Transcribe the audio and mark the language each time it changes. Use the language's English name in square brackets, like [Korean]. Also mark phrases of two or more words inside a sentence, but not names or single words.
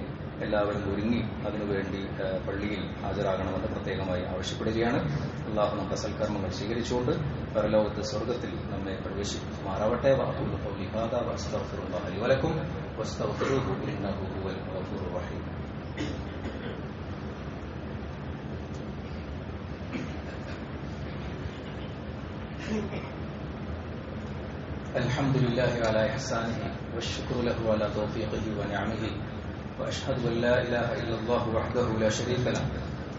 [Malayalam] എല്ലാവരും ഒരുങ്ങി അതിനുവേണ്ടി പള്ളിയിൽ ഹാജരാകണമെന്ന് പ്രത്യേകമായി ആവശ്യപ്പെടുകയാണ്. അല്ലാഹു നമ്മുടെ സൽക്കർമ്മങ്ങൾ സ്വീകരിച്ചുകൊണ്ട് പരലോകത്ത് സ്വർഗത്തിൽ നമ്മെ പ്രവേശിക്കുമാറാവട്ടെ. [Arabic] وأقول قولي هذا وأستغفر الله لي ولكم واستغفروه إنه هو الغفور الرحيم. الحمد لله على إحسانه والشكر له على توفيقه ونعمه وأشهد أن لا إله إلا الله وحده لا شريك